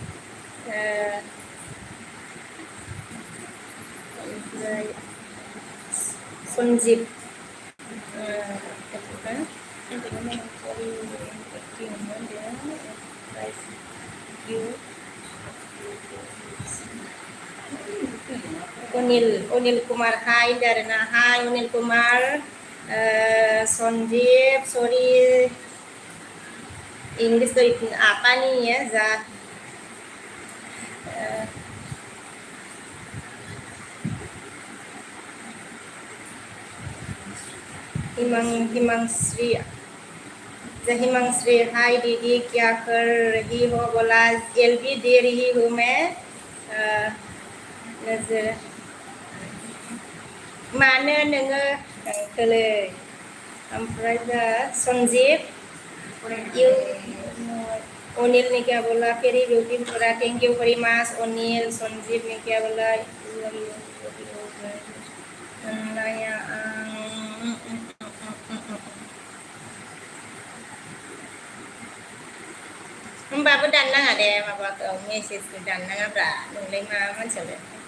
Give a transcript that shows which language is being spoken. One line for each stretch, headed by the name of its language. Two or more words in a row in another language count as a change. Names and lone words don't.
Bodo: ओमफ्राय सन्जिब अनिल कुमार हाय आरोना हाय अनिल कुमार
Hindi: सन्जीव
English: sorry English
Hindi: तो आता नहीं है जा हिमांश्री हिमांश्री हाय दीदी क्या कर रही हो बोला एलबी दे रही हूँ मैं
Bodo: नजर मानो नोङो खोलै ओमफ्राय दा
Hindi: सन्जीव अनिल ने क्या बोला
English: fairy beauty
Hindi: पूरा
English: thank you very much
Hindi: अनिल संजीव ने क्या बोला
Bodo: नया होमबाबो दाननाङा दे माबाखौ मेसेजखौ दाननाङाब्रा नोंलाय मा मानसियालाय